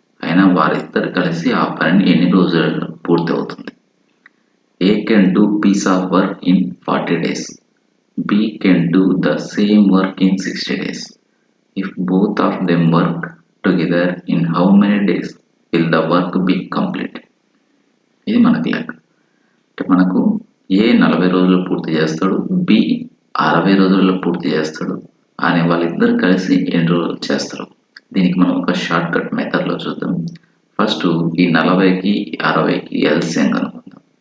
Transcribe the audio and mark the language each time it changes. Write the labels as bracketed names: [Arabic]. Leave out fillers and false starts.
[Telugu] అయినా వారిద్దరు కలిసి ఆ పనిని ఎన్ని రోజులలో పూర్తి అవుతుంది? [English] A can do piece of work in 40 days. B can do the same work in 60 days. If both of them work together, in how many days will the work be complete? [Telugu] ఇది మనకు లెక్క. అంటే మనకు ఏ 40 రోజులు పూర్తి చేస్తాడు, B 60 రోజుల్లో పూర్తి చేస్తాడు అనే వాళ్ళిద్దరు కలిసి ఎన్ని రోజులు చేస్తారు. దీనికి మనం ఒక షార్ట్ కట్ మెథడ్లో చూద్దాం. ఫస్ట్ ఈ 40కి 60కి ఎల్సిఎం కనుక్కుందాం.